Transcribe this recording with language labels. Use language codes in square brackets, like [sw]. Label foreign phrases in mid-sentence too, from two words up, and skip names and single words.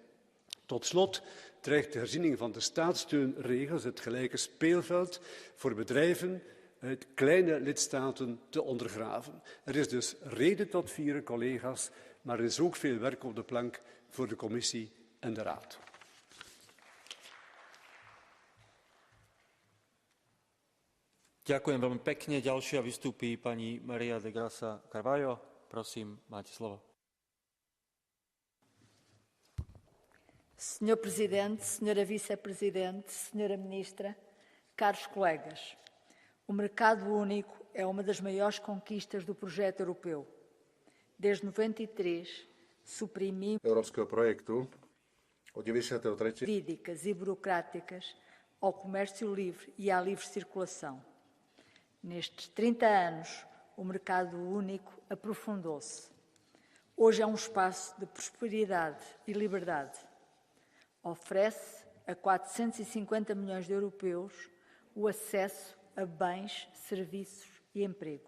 [nl] Tot slot dreigt de herziening van de staatssteunregels het gelijke speelveld voor bedrijven uit kleine lidstaten te ondergraven. Er is dus reden tot vieren, collega's, maar er is ook veel werk op de plank voor de commissie en de raad. [sk] Ďakujem veľmi pekne. Ďalšia vystúpi pani Maria de Grasa Carvalho. Prosím, máte slovo. [pt] Senhor Presidente, Senhora Vice-Presidente, Senhora Ministra, caros colegas, o mercado único é uma das maiores conquistas do projeto europeu. Desde 93, suprimimos [sk] európskeho projektu od 93. [pt] jurídicas e burocráticas ao comércio livre e à livre circulação. Nestes 30 anos, o mercado único aprofundou-se. Hoje é um espaço de prosperidade e liberdade. Oferece a 450 milhões de europeus o acesso a bens, serviços e empregos.